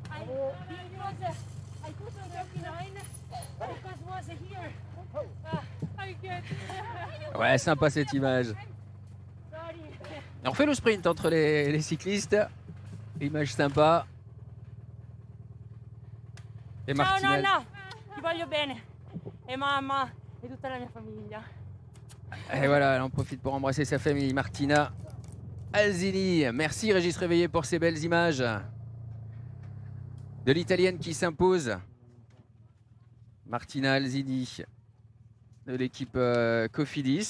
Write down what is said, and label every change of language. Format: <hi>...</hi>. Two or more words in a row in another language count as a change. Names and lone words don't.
<fr>Ouais, sympa cette image. Et on fait le sprint entre les cyclistes. Image sympa. Et</fr> <it>Ciao Martinez. nonna, ti voglio bene. E mamma e tutta la mia famiglia.</it> <fr>Et voilà, elle en profite pour embrasser sa famille. Martina Alzini. Merci Régis Réveillé pour ces belles images de l'italienne qui s'impose. Martina Alzini de l'équipe Cofidis.</fr>